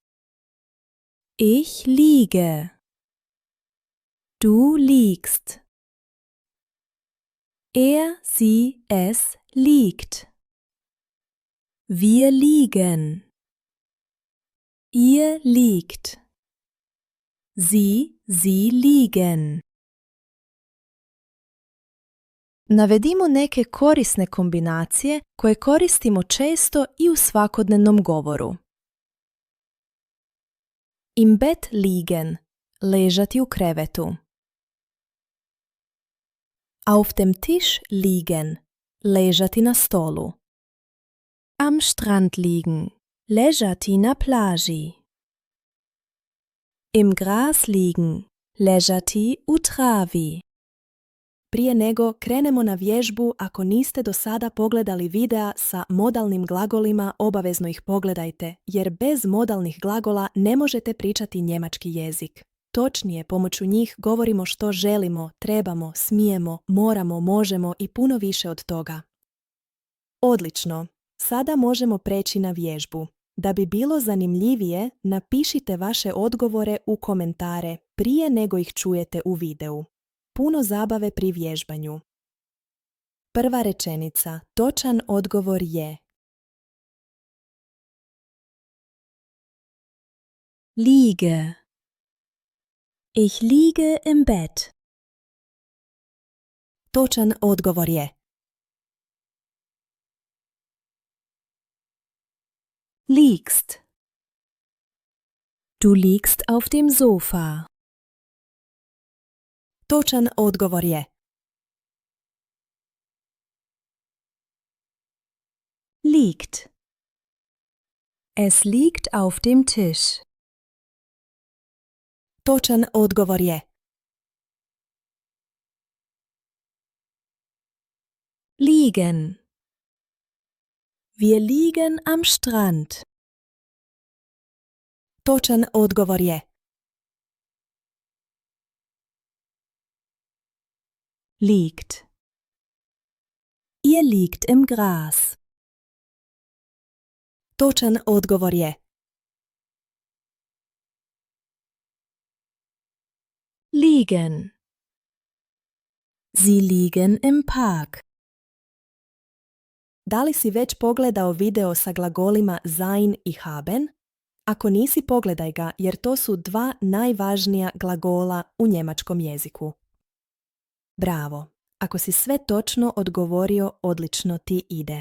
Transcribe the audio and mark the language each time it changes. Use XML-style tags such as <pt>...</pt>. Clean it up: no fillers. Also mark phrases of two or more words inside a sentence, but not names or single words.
<de>Ich liege. Du liegst. Er, sie, es liegt. Wir liegen. Ihr liegt. Sie liegen.</de> <hr>Navedimo neke korisne kombinacije koje koristimo često i u svakodnevnom govoru.</hr> <de>Im Bett liegen,</de> <hr>ležati u krevetu.</hr> <de>Auf dem Tisch liegen,</de> <hr>ležati na stolu.</hr> <de>Am Strand liegen,</de> <hr>ležati na plaži.</hr> <de>Im Gras liegen,</de> <hr>ležati u travi. Prije nego krenemo na vježbu, ako niste do sada pogledali videa sa modalnim glagolima, obavezno ih pogledajte, jer bez modalnih glagola ne možete pričati njemački jezik. Točnije, pomoću njih govorimo što želimo, trebamo, smijemo, moramo, možemo i puno više od toga. Odlično! Sada možemo preći na vježbu. Da bi bilo zanimljivije, napišite vaše odgovore u komentare prije nego ih čujete u videu. Puno zabave pri vježbanju. Prva rečenica, točan odgovor je:</hr> <de>Liege. Ich liege im Bett.</de> <hr>Točan odgovor je:</hr> <de>Liegst. Du liegst auf dem Sofa.</de> <hr>Točan odgovor je:</hr> <de>Liegt. Es liegt auf dem Tisch.</de> <hr>Točan odgovor je:</hr> <de>Liegen. Wir liegen am Strand.</de> <hr>Točan odgovor je:</hr> <de>Liegt. Ihr liegt im Gras.</de> <hr>Točan odgovor je:</hr> <de>Liegen. Sie liegen im Park.</de> <hr>Da li si već pogledao video sa glagolima sein i haben? Ako nisi, pogledaj ga, jer to su dva najvažnija glagola u njemačkom jeziku. Bravo! Ako si sve točno odgovorio, odlično ti ide.</hr>